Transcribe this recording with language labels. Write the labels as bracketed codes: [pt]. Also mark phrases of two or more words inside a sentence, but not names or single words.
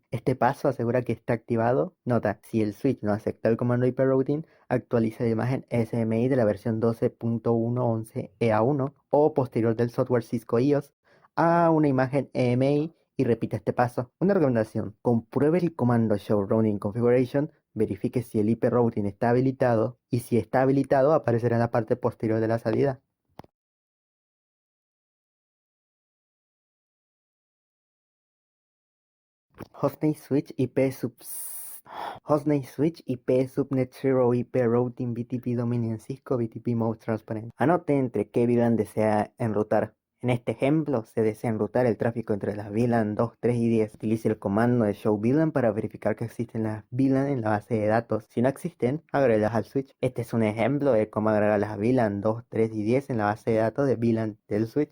[es] Este paso asegura que está activado. Nota, si el switch no acepta el comando [en] IP routing, [es] actualiza la imagen SMI de la versión 12.1.11 EA1 o posterior del software Cisco IOS a una imagen EMI y repite este paso. Una recomendación: compruebe el comando [en] Show Routing Configuration, [es] verifique si el [en] IP routing [es] está habilitado y si está habilitado aparecerá en la parte posterior de la salida. [en] Hostname Switch IP Hostname Switch IP Subnet 0 IP Routing BTP Dominant Cisco BTP Mode Transparent. [es] Anote entre qué VLAN desea enrutar. En este ejemplo, se desea enrutar el tráfico entre las VLAN 2, 3 y 10. Utilice el comando de [en] show VLAN [es] para verificar que existen las VLAN en la base de datos. Si no existen, agrégalas al switch. Este es un ejemplo de cómo agregar las VLAN 2, 3 y 10 en la base de datos de VLAN del switch.